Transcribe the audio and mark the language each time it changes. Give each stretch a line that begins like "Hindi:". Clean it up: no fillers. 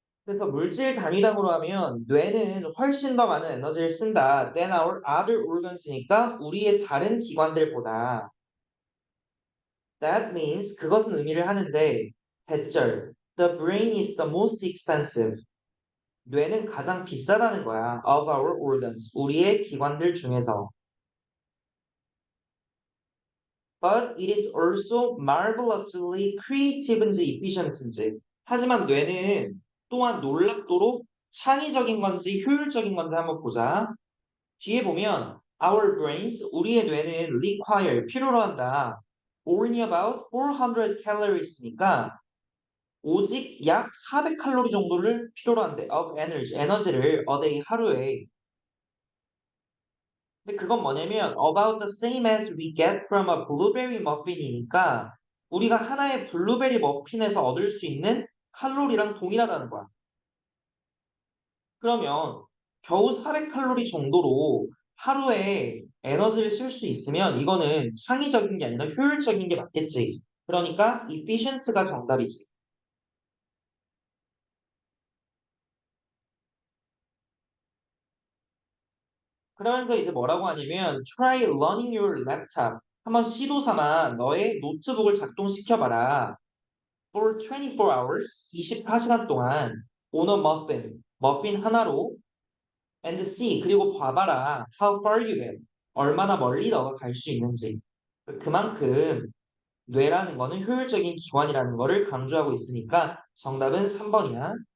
Korean: 그래서 물질 단위당으로 하면 뇌는 훨씬 더 많은 에너지를 쓴다.
English: than our other organs니까
Korean: 우리의 다른 기관들보다.
English: That means
Korean: 그것은 의미를 하는데 대절
English: the brain is the most expensive.
Korean: 뇌는 가장 비싸다는 거야.
English: Of our organs.
Korean: 우리의 기관들 중에서.
English: But it is also marvelously creative인지 efficient인지.
Korean: 하지만 뇌는 또한 놀랍도록 창의적인 건지 효율적인 건지 한번 보자. 뒤에 보면
English: our brains,
Korean: 우리의 뇌는 require, 필요로 한다.
English: only about 400 caloриes
Korean: 니까 오직 약 400칼로리 정도를 필요로 한대.
English: of energy,
Korean: 에너지를
English: a day,
Korean: 하루에. 근데 그건 뭐냐면
English: about the same as we get from a blueberry muffin
Korean: 이니까 우리가 하나의 블루베리 머핀에서 얻을 수 있는 칼로리랑 동일하다는 거야. 그러면 겨우 400칼로리 정도로 하루에 에너지를 쓸 수 있으면 이거는 창의적인 게 아니라 효율적인 게 맞겠지. 그러니까 efficient가 정답이지. 그러면서 이제 뭐라고 하냐면
English: try running your laptop.
Korean: 한번 시도 삼아 너의 노트북을 작동시켜봐라.
English: For 24 hours,
Korean: 24시간 동안
English: on a muffin,
Korean: 머핀 하나로
English: and see,
Korean: 그리고 봐봐라.
English: How far you get.
Korean: 얼마나 멀리 너가 갈 수 있는지. 그만큼 뇌라는 거는 효율적인 기관이라는 거를 강조하고 있으니까 정답은 3번이야.